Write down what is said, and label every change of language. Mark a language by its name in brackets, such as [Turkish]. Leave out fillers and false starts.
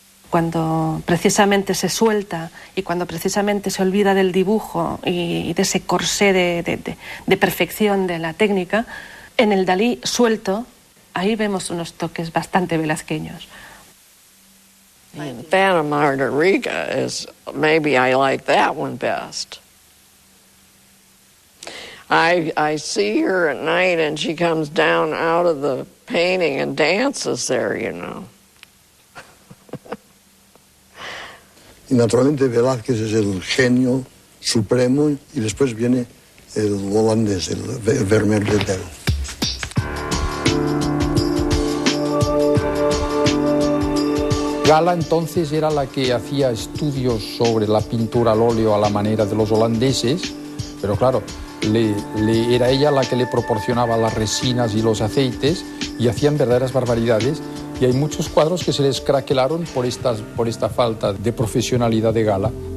[Spanish] Cuando precisamente se suelta y cuando precisamente se olvida del dibujo y de ese corsé de perfección de la técnica, en el Dalí suelto, ahí vemos unos toques bastante velazqueños. [English] And Phantom Margarita is, maybe I like that one best. I see her at night and she comes down out of the painting and dances there, you know. [Spanish] Y naturalmente Velázquez es el genio supremo y después viene el holandés, el Vermeer de Delft. Gala entonces era la que hacía estudios sobre la pintura al óleo a la manera de los holandeses, pero claro, era ella la que le proporcionaba las resinas y los aceites y hacían verdaderas barbaridades, y hay muchos cuadros que se les craquelaron por esta falta de profesionalidad de Gala.